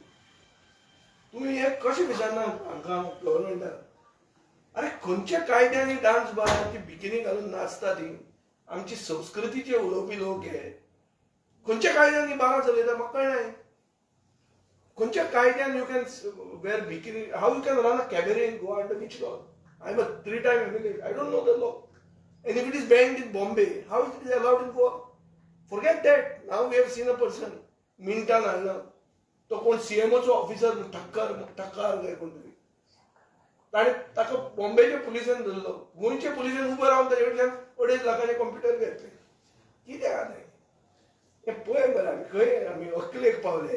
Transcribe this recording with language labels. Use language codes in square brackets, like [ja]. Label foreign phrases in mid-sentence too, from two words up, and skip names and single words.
[kok] तुमी हें कशें विचारना हांकां गव्हर्मेंटान. अरे खंयच्या कायद्यांनी डान्स बार ती बिकिनी घालून नाचता ती आमची संस्कृतीचे उलोवपी लोक हे खंयच्या कायद्यान बारा चलयता म्हाका कळना खंयच्या कायद्यान [en] you can wear bikini how you can run a cabaret in Goa under which law I am a 3 time MLA I don't know the law and if it is banned in Bombay how it is allowed in Goa forget that now we have seen a person [kok] मिनटान हाडला तो कोण सीएमओचो ऑफिसर ठक्कर काय कोण तरी ताणें ताका बॉम्बेच्या पुलिसान धरलो गोंयच्या पुलिसान उबो रावन ताचे कडल्यान 2.5 लाखांचे कंप्युटर घेतले कितें आहा हे पळय मरे खंय आमी अकलेक पावले